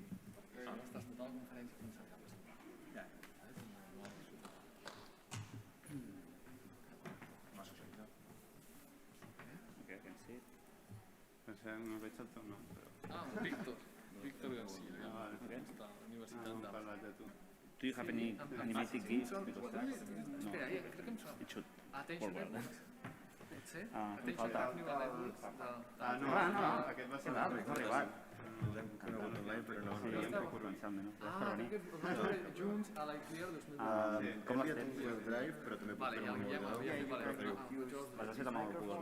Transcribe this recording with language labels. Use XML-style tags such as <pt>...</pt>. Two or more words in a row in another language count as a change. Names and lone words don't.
<ca>Estàs tota la conferència pensant que presentar. Ja. M'ha socialitzat. Ok, sí. Pensem, no veig el teu nom, però... Víctor Garcia. Està a la Universitat d'Augsburg.</ca> <en>Do you have any animated GIFs?</en> <ca>Espera, crec que em sona.</ca> <en>It should Attention forward.</en> <ca>Pot ser? Falta. No, aquest va ser l'altre, no ha arribat. L'hem conegut online, però no crec que vam veure junts a l'Iclear 2020. Com l'has fet? El Drive, però també puc fer un ordinador. L'has fet amb el Google.</ca>